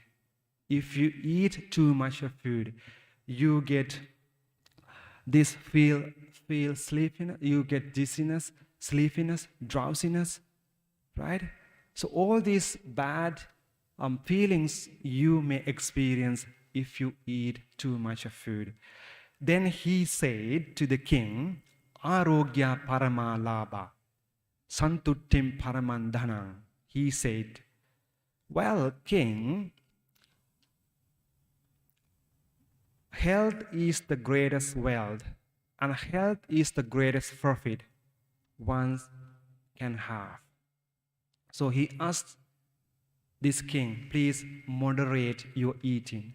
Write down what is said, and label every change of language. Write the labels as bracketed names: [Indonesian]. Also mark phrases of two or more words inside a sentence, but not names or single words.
[English] If you eat too much of food, you get this feel sleepiness, you get dizziness, sleepiness, drowsiness, right? So all these bad feelings you may experience if you eat too much of food. Then he said to the king, [Pali] Arogya parama labha, santuttim paramandhanam. [English] He said, well, king, health is the greatest wealth, and health is the greatest profit one can have. So he asked this king, please moderate your eating.